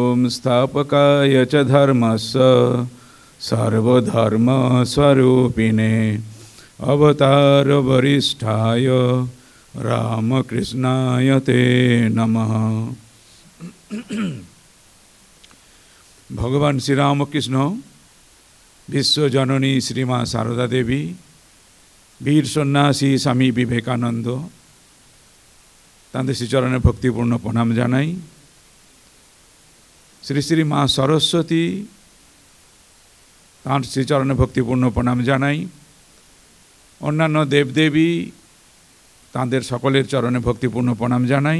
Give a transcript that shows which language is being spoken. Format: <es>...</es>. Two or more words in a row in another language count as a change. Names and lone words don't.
<sa>संस्थापकाय च धर्मस्य सर्वधर्मस्वरूपिणे अवतारवरिष्ठाय रामकृष्णाय ते नमः।</sa> <bn>ভগবান শ্রী রামকৃষ্ণ বিশ্বজননী শ্রীমা সারদা দেবী, বীর সন্ন্যাসী স্বামী বিবেকানন্দ তাঁদের শ্রীচরণে ভক্তিপূর্ণ প্রণাম জানাই। শ্রী শ্রী মা সরস্বতী তাঁর শ্রীচরণে ভক্তিপূর্ণ প্রণাম জানাই। অন্যান্য দেবদেবী তাঁদের সকলের চরণে ভক্তিপূর্ণ প্রণাম জানাই।</bn>